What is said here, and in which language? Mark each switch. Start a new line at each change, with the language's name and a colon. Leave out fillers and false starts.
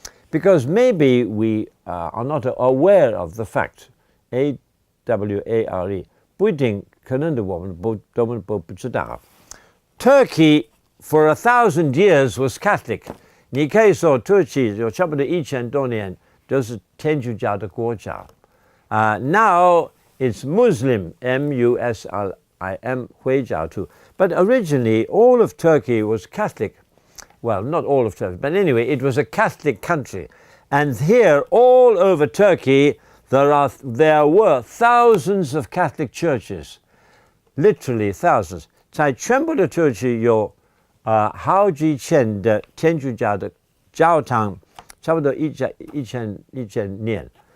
English: Because maybe we are not aware of the fact, A-W-A-R-E,
Chinese: 不一定，可能的我们不知道。
English: Turkey for 1,000 years was Catholic.
Chinese: 你可以说土耳其有差不多1000多年都是天主教的国家。
English: Now it's Muslim, M-U-S-L-I-M,
Chinese: 回教徒.
English: But originally all of Turkey was Catholic. Well, not all of Turkey, but anyway, it was a Catholic country. And here, all over Turkey, there were thousands of Catholic churches. Literally thousands.
Chinese: 在全部的土耳其有好几千的天主教的教堂，差不多一千年。